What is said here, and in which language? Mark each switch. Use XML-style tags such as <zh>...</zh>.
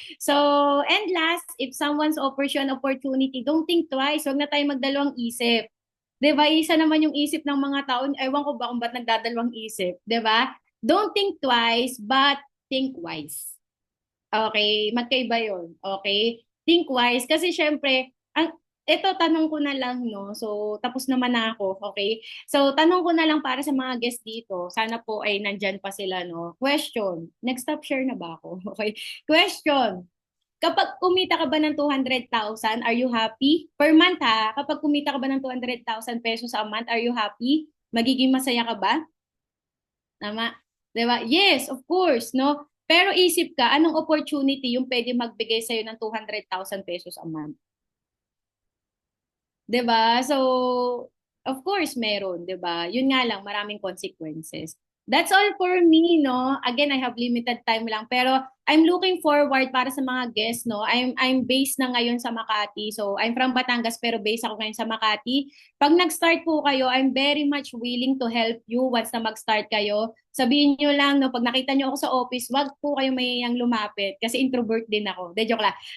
<en>So, and last, if someone's offers you an opportunity, don't think twice.</en> <tl>Huwag na tayo magdalawang isip. 'Di ba? Isa naman yung isip ng mga tao. Ewan ko ba kung ba't nagdadalawang isip. 'Di ba?</tl> <en>Don't think twice, but think wise.</en> <tl>Okay? Magkaiba yun. Okay? Think wise. Kasi syempre, ito tanong ko na lang, no? So, tapos naman na ako. Okay? So, tanong ko na lang para sa mga guests dito. Sana po ay nandyan pa sila, no? Question. Next stop share na ba ako? Okay? Question. Kapag kumita ka ba ng 200,000,</tl> <en>are you happy?</en> <tl>Per month ha, kapag kumita ka ba ng 200,000 pesos a month,</tl> <en>are you happy?</en> <tl>Magiging masaya ka ba? Tama? Diba?</tl> <en>Yes, of course,</en> <tl>no? Pero isip ka, anong opportunity yung pwede magbigay sa'yo ng 200,000 pesos a month? Diba? So, of course, meron, diba? Yun nga lang, maraming consequences.</tl> <en>That's all for me,</en> <tl>no?</tl> <en>Again, I have limited time</en> <tl>lang.</tl> <en>Pero I'm looking forward</en> <tl>para sa mga guests, no?</tl> <en>I'm based na ngayon sa Makati. So, I'm from Batangas</en> <tl>pero based ako ngayon sa Makati. Pag nag-start po kayo,</tl> <en>I'm very much willing to help you</en> <tl>once na mag-start kayo. Sabihin nyo lang, no, pag nakita nyo ako sa office, wag po kayo mayayang lumapit kasi introvert din ako.</tl> <en>De, joke lang.</en>